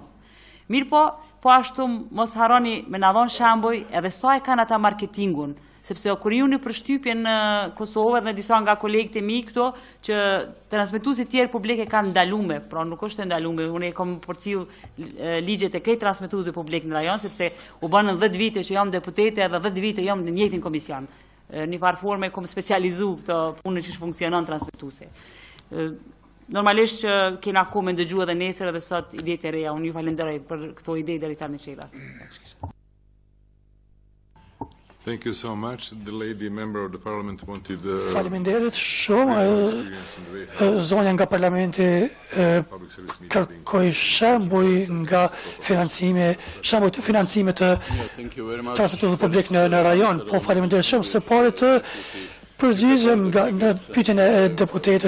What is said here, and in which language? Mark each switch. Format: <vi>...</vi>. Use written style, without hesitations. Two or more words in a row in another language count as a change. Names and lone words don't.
<sq>Mirë po ashtu mos harroni me na dhon shembuj edhe sa e kanë ata marketingun, sepse kur ju në përshtypje në Kosovë dhe disa nga kolegët e mi këto, që transmetuesit tjerë publik e kanë ndalume, pra nuk është ndalume, unë e kam përcjell ligjet e krejt transmetuesve publik në rajon, sepse u bënën 10 vite që jam deputete edhe 10 vite jam në njëjtin komision. Një farë forme kom specializu këto punën që funksionon transmetuese. Normalisht që kena kohë me ndëgju edhe nesër edhe sot idetë e reja, unë ju falenderoj për këto ide deri tani që i dhatë.</sq> <en>Thank you so much. The lady member of the parliament wanted</en> <sq>Faleminderit shumë. Zonja nga parlamenti kërkoi shembuj nga shembuj të financimit të transmetuesit publik në rajon. Po faleminderit shumë se pare të përgjigjem në pyetjen e deputetës.</sq>